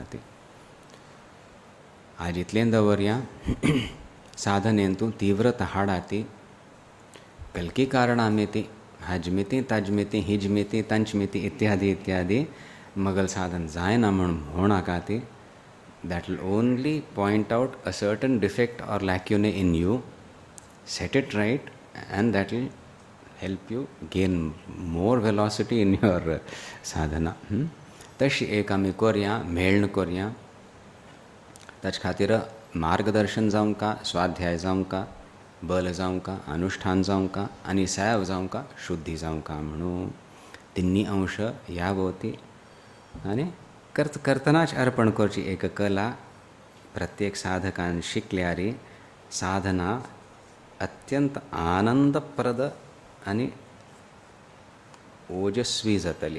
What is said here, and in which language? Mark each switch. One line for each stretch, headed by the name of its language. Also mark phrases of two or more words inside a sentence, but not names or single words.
Konkani: ती आज इतलें दवरया. साधनेंतू तीव्रता हाडा ती कल्की कारणां मिती हाजमिती ताजमिती हिजमिती तंचमिती इत्यादी इत्यादी मगल साधन जायना म्हणून म्हणाका ती
English: that will only point out a certain defect or lacune in you, set it right, and that will help you gain more velocity in your sadhana.
Konkani: तशी एक आमी करया, मेळण करया. ताचे खातीर मार्गदर्शन जावं का, स्वाध्याय जावं का, बल जावं का, अनुष्ठान जावं का, आनी सेव जावं का, शुद्धी जावं का म्हणून तिन्नी अंश ह्या भोवती आनी करतनाच अर्पण करची एक कला प्रत्येक साधकान शिकल्यार साधना अत्यंत आनंदप्रद आनी ओजस्वी जातली.